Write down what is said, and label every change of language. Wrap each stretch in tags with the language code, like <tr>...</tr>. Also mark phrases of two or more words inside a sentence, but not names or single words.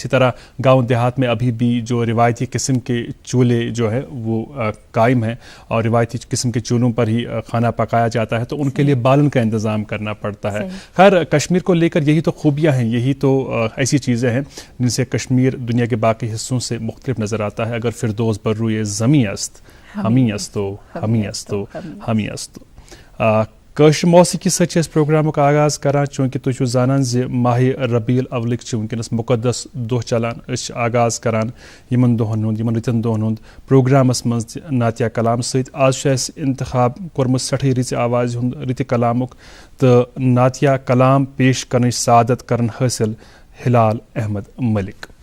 <ur>اسی طرح گاؤں دیہات میں ابھی بھی جو روایتی قسم کے چولہے جو ہے وہ قائم ہیں، اور روایتی قسم کے چولہوں پر ہی کھانا پکایا جاتا ہے، تو ان کے لیے بالن کا انتظام کرنا پڑتا ہے۔ خیر، کشمیر کو لے کر یہی تو خوبیاں ہیں، یہی تو ایسی چیزیں ہیں جن سے کشمیر دنیا کے باقی حصوں سے مختلف نظر آتا ہے۔</ur> <fa>اگر فردوس بر روئے زمیں است ہمیں استو ہمیں استو ہمیں استو۔</fa> <ks>کٲشِر موسیقی سۭتۍ چھِ أسۍ پروگرامُک آغاز کران، چوٗنٛکہِ تُہۍ چھِو زانان زِ ماہِ ربیع الاولٕکۍ چھِ وٕنکٮ۪نس مُقدس دۄہ چلان۔ أسۍ چھِ آغاز کران یِمن دۄہن ہُنٛد، یِمن رٕتن دۄہن ہُنٛد پروگرامس منٛز تہِ نعتیہ کلام سۭتۍ۔ آز چھُ اَسہِ انتخاب کوٚرمُت سٮ۪ٹھٕے رٕژِ آوازِ ہُنٛد، رٕتہِ کلامُک، تہٕ نعتیہ کلام پیش کرنٕچ سعادت کرن حٲصِل ہلال احمد ملک۔</ks>